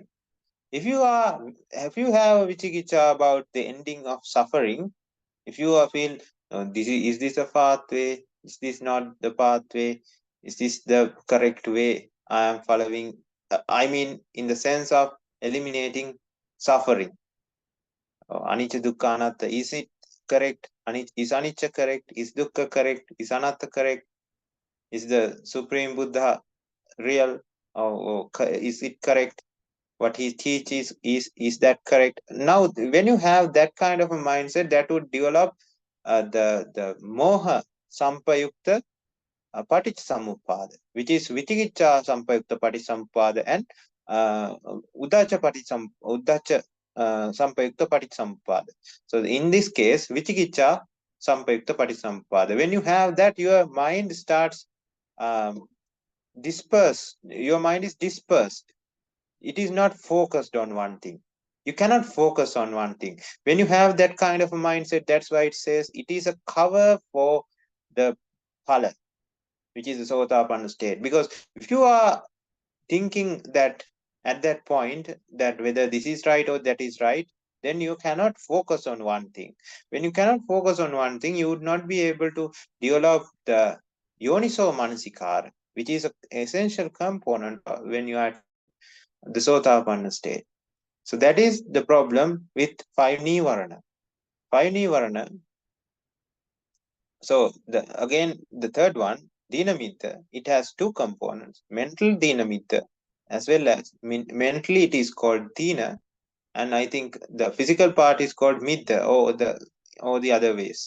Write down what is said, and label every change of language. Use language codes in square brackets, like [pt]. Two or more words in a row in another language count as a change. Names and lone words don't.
[en] If you have Vicikiccha about the ending of suffering, if you feel is this a pathway? Is this not the pathway? Is this the correct way I am following? I mean, in the sense of eliminating suffering. [pi] Anicca dukkha anatta. [en] Is it correct? Is anicca correct? Is dukkha correct? Is anatta correct? Is the Supreme Buddha real? Or is it correct? What he teaches is that correct? Now, when you have that kind of a mindset, that would develop the [pi] moha sampayukta paticcasamuppada, [en] which is [pi] vichikicha sampayukta paticcasamuppada [en] and [pi] udacha sampayukta paticcasamuppada. [en] So in this case, [pi] vichikicha sampayukta paticcasamuppada. [en] When you have that, your mind starts dispersed. Your mind is dispersed. It is not focused on one thing. You cannot focus on one thing. When you have that kind of a mindset, that's why it says it is a cover for the phala, which is the Sotapanna state. Because if you are thinking that at that point that whether this is right or that is right, then you cannot focus on one thing. When you cannot focus on one thing, you would not be able to develop the [pi] yoniso manasikara, [en] which is an essential component when you are the Sotapanna state. So that is the problem with 5 Nivarana. 5 Nivarana. So again, the third one, Dinamitta, it has two components, mental Dinamitta, as well as mentally it is called Dina, and I think the physical part is called Mitta, or the other ways.